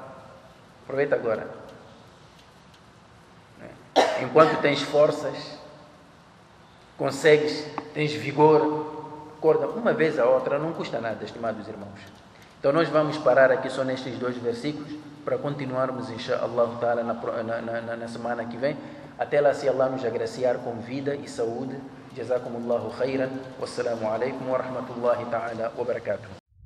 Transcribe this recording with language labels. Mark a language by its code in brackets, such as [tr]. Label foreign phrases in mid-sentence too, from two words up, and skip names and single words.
[pt] Enquanto tens forças, consegues, tens vigor, acorda uma vez a outra, não custa nada, estimados irmãos. Então nós vamos parar aqui só nestes 2 versículos, para continuarmos, [ar] إن شاء الله تعالى, [pt] na semana que vem. Até lá, se Allah nos agraciar com vida e saúde. [ar] جزاكم الله خيرا. السلام عليكم ورحمة الله تعالى وبركاته.